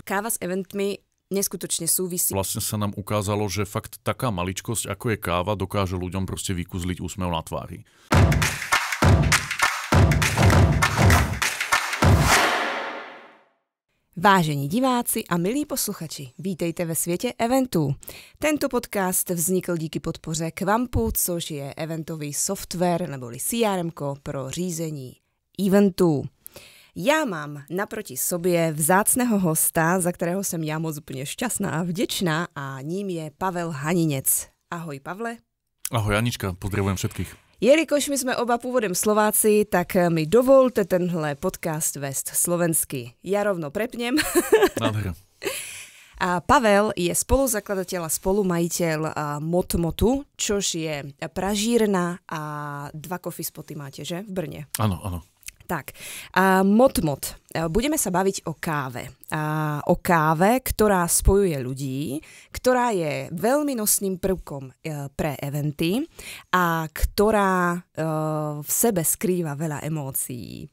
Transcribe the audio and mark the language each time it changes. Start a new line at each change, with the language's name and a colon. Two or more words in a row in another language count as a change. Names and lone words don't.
Slovak: Káva s eventmi neskutočne súvisí. Vlastne sa nám ukázalo, že fakt taká maličkosť, ako je káva, dokáže ľuďom proste vykúzliť úsmev na tvári.
Czech: Vážení diváci a milí posluchači, vítejte ve světě eventů. Tento podcast vznikl díky podpoře Kvampu, což je eventový software neboli CRM pro řízení eventů. Já mám naproti sobě vzácného hosta, za kterého jsem já moc úplně šťastná a vděčná, a ním je Pavel Haninec. Ahoj, Pavle.
Slovak: Ahoj, Anička, pozdravujem všetkých.
Czech: Jelikož my jsme oba původem Slováci, tak mi dovolte tenhle podcast vést slovensky.
Slovak: Já rovno prepnem. Nádhera. A Pavel je spoluzakladateľ a spolumajitel Motmotu, čož je pražírna a 2
English: coffee spoty
Slovak: máte, že? V Brne. Áno, áno. Tak, Motmot. Budeme sa baviť o káve. O káve, ktorá spojuje ľudí, ktorá je veľmi nosným prvkom pre eventy a ktorá v sebe skrýva veľa emócií.